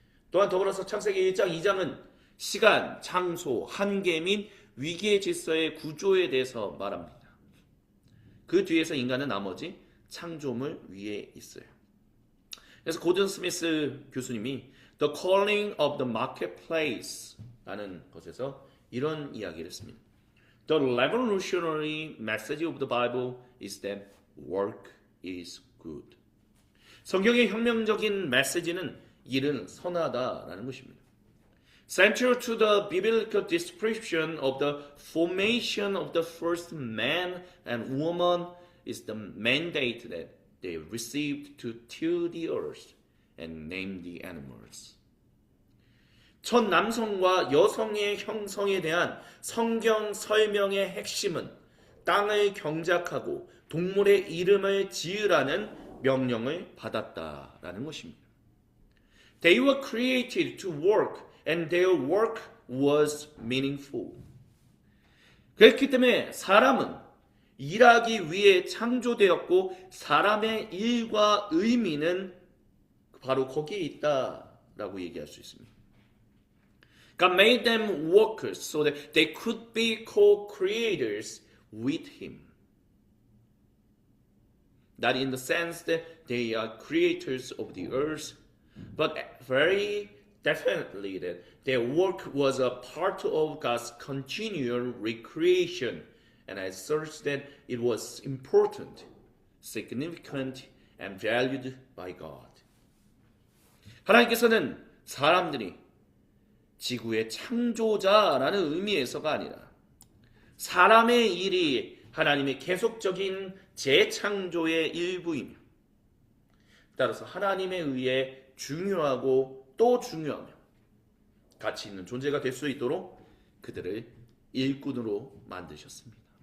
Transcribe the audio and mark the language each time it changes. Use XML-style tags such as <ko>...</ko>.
<ko>또한 더불어서 창세기 1장, 2장은 시간, 장소, 한계 및 위기의 질서의 구조에 대해서 말합니다. 그 뒤에서 인간은 나머지 창조물 위에 있어요. 그래서 고든 스미스 교수님이 The Calling of the Marketplace 라는 것에서 이런 이야기를 했습니다.</ko> <en>The revolutionary message of the Bible is that work is good.</en> <ko>성경의 혁명적인 메시지는 일은 선하다라는 것입니다.</ko> <en>Central to the biblical description of the formation of the first man and woman is the mandate that they received to till the earth and name the animals.</en> <ko>첫 남성과 여성의 형성에 대한 성경 설명의 핵심은 땅을 경작하고 동물의 이름을 지으라는 명령을 받았다라는 것입니다.</ko> <en>They were created to work and their work was meaningful.</en> <ko>그렇기 때문에 사람은 일하기 위해 창조되었고 사람의 일과 의미는 바로 거기에 있다라고 얘기할 수 있습니다.</ko> <en>God made them workers so that they could be co-creators with Him. Not in the sense that they are creators of the earth, but very definitely that their work was a part of God's continual recreation, and as such that it was important, significant, and valued by God.</en> <ko>하나님께서는 사람들이 지구의 창조자라는 의미에서가 아니라 사람의 일이 하나님의 계속적인 재창조의 일부이며 따라서 하나님에 의해 중요하고 또 중요하며 가치 있는 존재가 될 수 있도록 그들을 일꾼으로 만드셨습니다.</ko>